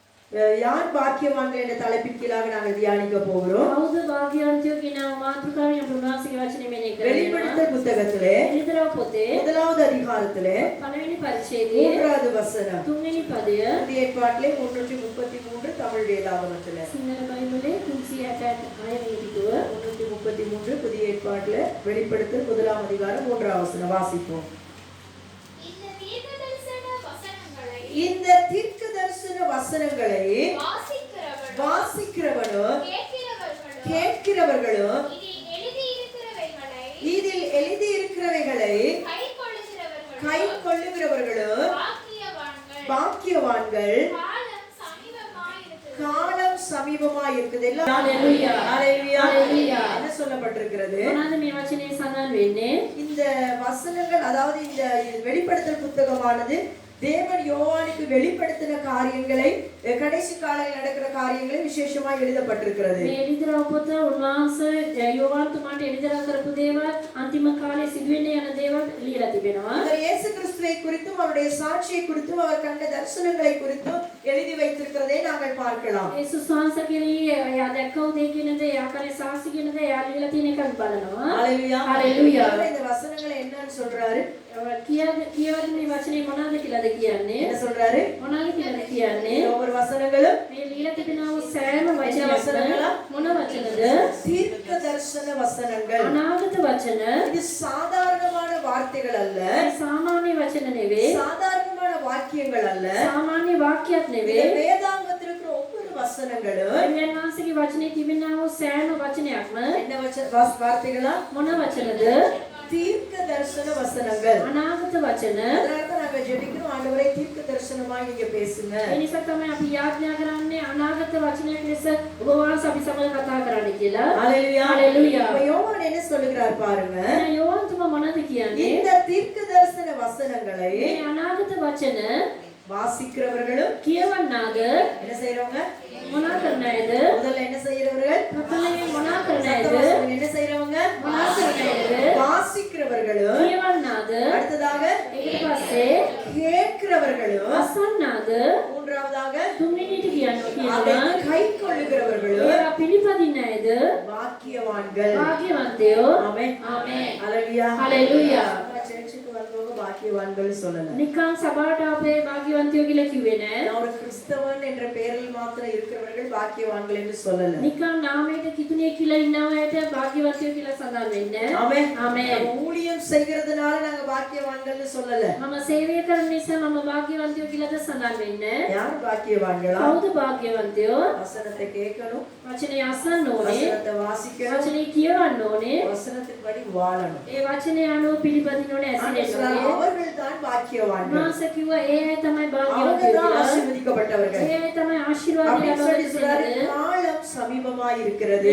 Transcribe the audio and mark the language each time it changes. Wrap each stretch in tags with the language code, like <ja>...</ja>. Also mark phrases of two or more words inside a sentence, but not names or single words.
<ta>யார் பாக்கியவான்கள் என்ற தலைப்பின் கீழாக நாங்கள் தியானிக்க போகிறோம்.</ta> <si>කවුද භාග්‍යවන්තයෝ කියන මාතෘකාවෙන් අපි උන්වහන්සේගේ වචනේ මෙනෙහි කරනවා.</si> <ta>வெளிப்படுத்தல் புத்தகத்திலே</ta> <si>එළිදරව් පොතේ</si> <ta>முதலாவது அதிகாரத்திலே</ta> <si>පළවෙනි පරිච්ඡේදයේ</si> <ta>மூன்றாவது வசனம்.</ta> <si>තුන්වෙනி පදය</si> <ta>புதிய ஏற்பாட்டிலே 333 தமிழ் வேதாகமத்திலே</ta> <si>සිංහල බයිබලයේ 366 වෙනි පිටුව</si> <ta>333 புதிய ஏற்பாட்டிலே வெளிப்படுத்தல் முதலாம் அதிகாரம் 3ஆம் வசனம் வாசிப்போம். இந்த தீர்க்க தரிசன வசனங்களை வாசிக்கிறவனும் கேட்கிறவர்களும் இதில் எழுதி இருக்கிறவைகளை கை கொள்ளுகிறவர்களும் பாக்கியவான்கள். காலம் சமீபமாய் இருக்குது. என்ன சொல்லப்பட்டிருக்கிறது?</ta> <si>මේ වචනේ සඳහන් වෙන්නේ</si> <ta>இந்த வசனங்கள், அதாவது இந்த வெளிப்படுத்தல் புத்தகமானது தேவன் யோவானுக்கு வெளிப்படுத்தின காரியங்களை, கடைசி காலங்களில் நடக்கிற காரியங்களை விசேஷமாக எழுதப்பட்டிருக்கிறது.</ta> <si>මේ එළිදරව් පොත උන්වහන්සේ යෝවාන් තුමාට එළිදරව් කරපු දේවල් අන්තිම කාලේ සිදුවෙන්න යන දේවල් ලියලා තිබෙනවා.</si> <ta>இயேசு கிறிஸ்துவை குறித்தும் அவருடைய சாட்சியை குறித்தும் அவர் கண்ட தரிசனங்களை குறித்தும் எழுதி வைத்திருக்கிறதை நாங்கள் பார்க்கலாம்.</ta> <si>යේසුස් වහන්සේ කෙරෙහි එයා දැක්කෝ දේ කියන දේ, ආකාරයේ සාක්ෂි කියන දේ එයා ලියලා තියෙන එකක් බලනවා.</si> <ta>ஹalleluya ஹalleluya. இந்த வசனங்களை என்னன்னு சொல்றாரு?</ta> <si>කියවන්නේ වචනේ මොනවාද කියලාද කියන්නේ?</si> <ta>என்ன சொல்றாரு?</ta> <si>මොනවාද කියලාද කියන්නේ?</si> <ta>ஒவ்வொரு வசனங்களும்</ta> <si>මේ ලියලා තිබෙනා සෑම වචනයක්ම මොන වචනද?</si> <ta>தீர்க்க தரிசன வசனங்கள்.</ta> <si>අනාගත වචන.</si> <ta>இது சாதாரணமான வார்த்தைகள் அல்ல,</ta> <si>සාමාන්‍ය වචන නෙවෙයි,</si> <ta>சாதாரணமான வாக்கியங்கள் அல்ல.</ta> <si>සාමාන්‍ය වාක්‍යයක්</si> <ta>இந்த</ta> <si>නෙවෙයි.</si> <ta>வேதாகமத்தில் இருக்கிற ஒவ்வொரு வசனங்களும்</ta> <si>දෙවියන් වහන්සේගේ වචනේ තිබෙනා වූ සෑම වචනයක්ම</si> <ta>என்ன வார்த்தைகளா?</ta> <si>මොන වචනද?</si> <ta>தீர்க்க தரிசன வசனங்கள்.</ta> <si>අනාගත වචන.</si> <ta>அதனால நாங்க ஜெபிக்கிறோம், ஆண்டவரே தீர்க்க தரிசனமாய் நீங்க பேசுங்க.</ta> <si>ඒ නිසා තමයි අපි යාඥා කරන්නේ අනාගත වචනයක් ලෙස ඔබ වහන්සේ අපි සමග කතා කරන්න කියලා.</si> <ta>ஹalleluya. ஹalleluya. இப்ப யோவான் என்ன சொல்லுகிறார் பாருங்க.</ta> <si>යෝවාන් තුමා මොනවද කියන්නේ?</si> <ta>இந்த தீர்க்க தரிசன வசனங்களை</ta> <si>මේ අනාගත වචන</si> <ta>வாசிக்கிறவர்களும்</ta> <si>කියවන්නාද</si> <ta>என்ன செய்றவங்க?</ta> <si>මොනා කරන අයද?</si> <ta>முதல்ல என்ன செய்றவர்கள்?</ta> <si>ප්‍රථමයෙන් මොනා කරන අයද?</si> <ta>என்ன செய்றவங்க?</ta> <si>මොනා කරන අයද?</si> <ta>வாசிக்கிறவர்களும்.</ta> <si>කියවන්නාද?</si> <ta>அடுத்ததாக</ta> <si>ඊට පස්සේ</si> <ta>கேட்கிறவர்களும்.</ta> <si>අසන්නාද?</si> <ta>மூன்றாவதாக</ta> <si>තුන්වෙනිට</si> <ta>அதை</ta> <si>කියනවා</si> <ta>கை கொள்ளுகிறவர்களும்.</ta> <si>ඒවා පිළිපදින අයද</si> <ta>பாக்கியவான்கள்.</ta> <si>භාග්‍යවන්තයෝ.</si> <ta>ஆமென்.</ta> <si>ආමේන්.</si> <ta>ஹalleluya. ஹalleluya. சர்ச்சுக்கு வந்தவங்க பாக்கியவான்கள் சொல்லல.</ta> <si>නිකන් සභාවට ආපේ භාග්‍යවන්තයෝ කියලා කිව්වේ නෑ.</si> <ta>நான் ஒரு கிறிஸ்தவன் என்ற பெயரில் மாத்திரம் இருக்கிறவர்கள் பாக்கியவான்கள் என்று சொல்லல.</ta> <si>නිකන් නාමයට කිතුනේ කියලා ඉන්නව අයට භාග්‍යවන්තයෝ කියලා සඳහන් වෙන්නේ නෑ.</si> <ta>ஆமென்.</ta> <si>ආමේන්.</si> <ta>நம்ம ஊழியம் செய்கிறதுனால நாங்க பாக்கியவான்கள்னு சொல்லல.</ta> <si>මම සේවය කරන නිසා මම භාග්‍යවන්තයෝ කියලාද සඳහන් වෙන්නේ නෑ.</si> <ta>யார் பாக்கியவான்களா?</ta> <si>කවුද භාග්‍යවන්තයෝ?</si> <ta>வசனத்தை கேட்கணும்,</ta> <si>වචනේ අසන්න ඕනේ.</si> <ta>வசனத்தை வாசிக்கணும்,</ta> <si>වචනේ කියවන්න ඕනේ.</si> <ta>வசனத்தின்படி வாழணும்.</ta> <si>ඒ වචනේ අනුව පිළිපදින්න ඕනේ, ඇසිරෙන්න ඕනේ.</si> <ta>அவர்கள் தான் பாக்கியவான்கள்.</ta> <si>මාස කිව්වා ඒ අය තමයි</si> <ta>அவங்க</ta> <si>භාග්‍යවන්තයෝ</si> <ta>தான்</ta> <si>කියලා.</si> <ta>ஆசீர்வதிக்கப்பட்டவர்கள்.</ta> <si>ඒ අය තමයි ආශිර්වාදය</si> <ta>அப்படின்னு சொல்லி சொல்றாரு,</ta> <si>ලබන්නේ.</si> <ta>காலம் சமீபமாய் இருக்கிறது.</ta>